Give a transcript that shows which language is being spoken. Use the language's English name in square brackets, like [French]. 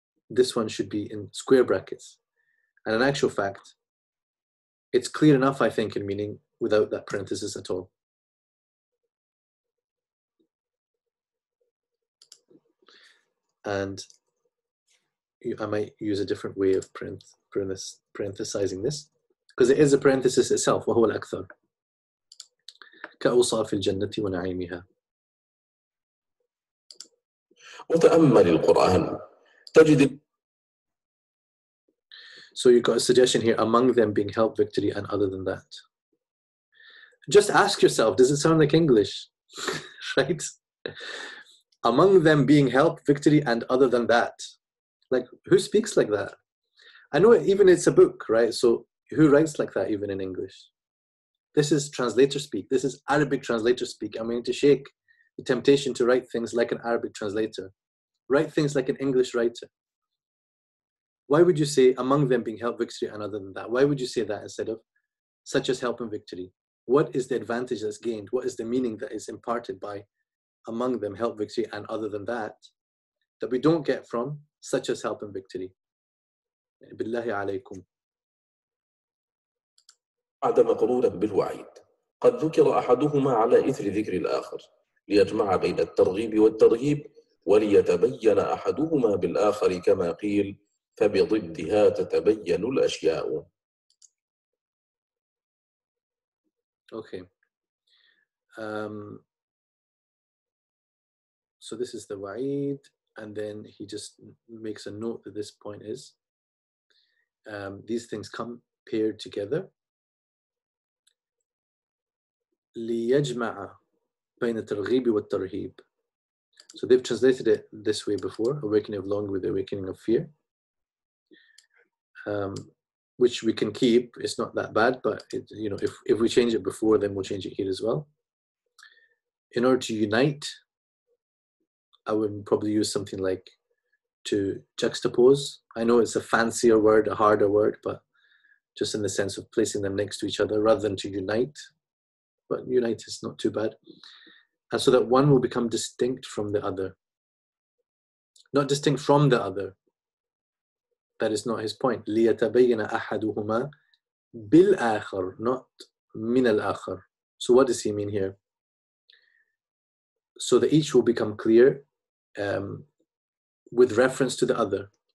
[English] this one should be in square brackets. And in actual fact, it's clear enough, I think, in meaning without that parenthesis at all. And I might use a different way of parenthesizing this, because it is a parenthesis itself. [Arabic] وهو الأكثر كأوصاف الجنة ونعيمها. وتأمل القرآن تجد. [English] So you got a suggestion here, among them being help, victory, and other than that. Just ask yourself, does it sound like English? Right? Among them being help, victory, and other than that. Like, who speaks like that? I know even it's a book, right? So who writes like that even in English? This is translator speak. This is Arabic translator speak. I'm going to shake the temptation to write things like an Arabic translator. Write things like an English writer. Why would you say among them being help, victory, and other than that? Why would you say that instead of such as help and victory? What is the advantage that's gained? What is the meaning that is imparted by among them help, victory, and other than that we don't get from such as help and victory? [Arabic] Billahi alaykum. عاد مقرونا بالوعيد قد ذكر أحدهما على إثر ذكر الآخر ليجمع بين الترغيب والترهيب وليتبين أحدهما بالآخر كما قيل فبضدها تتبين الأشياء. [English] Okay. So this is the wa'id, and then he just makes a note that this point is these things come paired together. [Arabic] ليجمع بين الترغيب والترهيب. [English] So they've translated it this way before, awakening of longing with the awakening of fear, which we can keep. It's not that bad, but it, you know, if we change it before, then we'll change it here as well. In order to unite, I would probably use something like to juxtapose. I know it's a fancier word, a harder word, but just in the sense of placing them next to each other rather than to unite. But unite is not too bad. And so that one will become distinct from the other. Not distinct from the other. That is not his point. [Arabic] لِيَتَبَيَّنَ أَحَدُهُمَا بِالْآخَرِ, not مِنَ الْآخَرِ. [English] So what does he mean here? So that each will become clear with reference to the other.